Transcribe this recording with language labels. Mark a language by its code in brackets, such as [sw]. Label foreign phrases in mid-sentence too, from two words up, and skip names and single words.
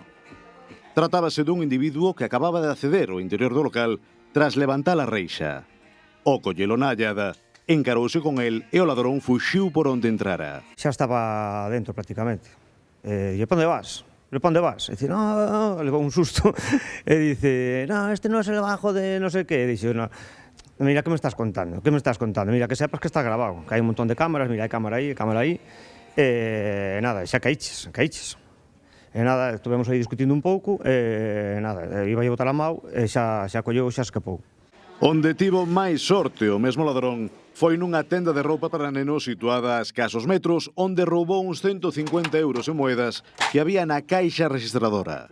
[gl] Tratábase dun individuo que acababa de acceder ao interior do local tras levantar a reixa. O collelo na allada, encarouse con el e o ladrón fuxiu por onde entrara. Xa estaba dentro prácticamente. E pa onde vas? ¿Pero pa onde vas? E dice, no, levou un susto. E dice, no, este non é [es] el bajo de no sé qué. [gl] E dice, no, mira, que me estás contando? Que me estás contando? [es] Mira, que sepas que está grabado. [gl] Que hai un montón de cámaras, mira, hai cámara aí, cámara aí. E nada, xa caíches. E nada, estuvemos aí discutindo un pouco, e nada, iba a botar a mau, e xa colleu, xa escapou. Onde tivo máis sorte o mesmo ladrón foi nunha tenda de roupa para nenos situada a escasos metros, onde roubou uns 150 euros en moedas que había na caixa registradora.